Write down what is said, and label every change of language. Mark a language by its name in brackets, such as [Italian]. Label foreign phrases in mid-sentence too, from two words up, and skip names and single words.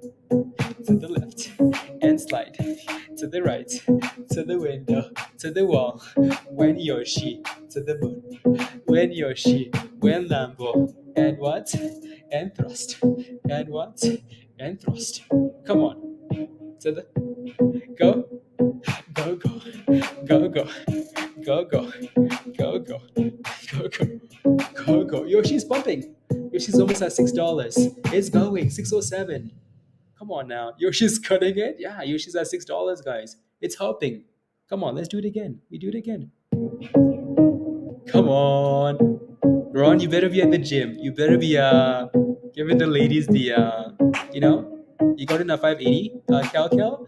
[English] To the left and slide, to the right, to the window, to the wall. When Yoshi, to the moon. When Yoshi, when Lambo, and what? And thrust, and what? And thrust. Come on, to the go, go, go, go, go, go, go, go, go, go, go, go, go. Yoshi's pumping. Yoshi's almost at $6. It's going 607. Come on now. Yoshi's cutting it. Yeah, Yoshi's at $6, guys. It's helping. Come on, let's do it again. We do it again. Come on. Ron, you better be at the gym. You better be giving the ladies the you know, you got in a 580 cal.